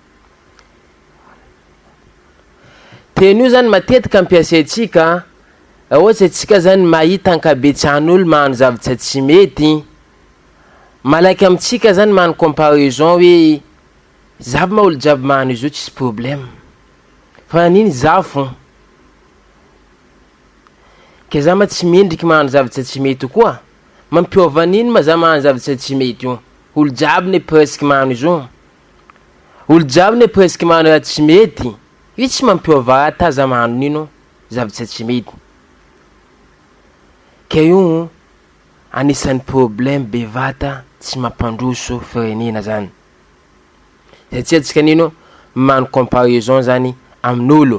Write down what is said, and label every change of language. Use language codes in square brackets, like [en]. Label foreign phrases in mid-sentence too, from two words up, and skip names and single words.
[mg] Teny io zany matetika ampiasaitsika ohatsy atsika zany mahita ankabetsan'olo magnano zavatra tsy mety, malaky amitsika zany magnano comparaison hoe zavy ma olo jiaby magnano izo tsisy problème fa niny zafo ke za ma tsy mendriky magnano zavatra tsy mety koa mampiova niny ma za magnano zavatra tsy mety io. Olo jiaby [fr] ne presque [mg] magnano izo, olo jiaby [fr] ne presque [mg] magnano raha tsy mety io tsy mampiova raha ta za magnano nino zavatra tsy mety. Ke io anisan'ny problème bevata tsy mampandroso firenena zany satria tsika nino magnano comparaison zany amin'olo.